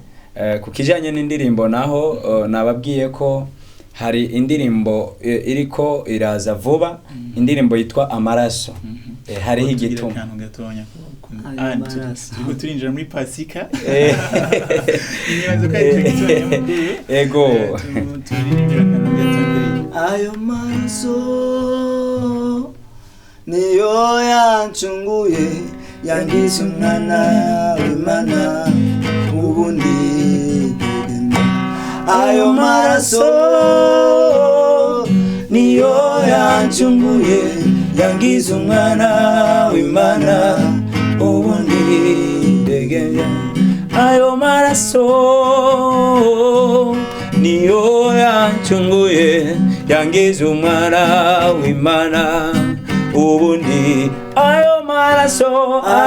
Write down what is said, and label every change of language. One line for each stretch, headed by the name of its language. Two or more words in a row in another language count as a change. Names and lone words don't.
Rundi: ku kijanye n'indirimbo naho nababwiye ko hari indirimbo iriko iraza vuba indirimbo yitwa Amaraso hariho igituma turinjira muri pasika ego ayo maraso niyo yancunguye yangize umwana w'Imana ubundi ayo maraso niyo yancunguye yangize umwana w'Imana ubundi ndegenya ayo maraso niyo yancunguye yangize umwana w'Imana ubundi ayo maraso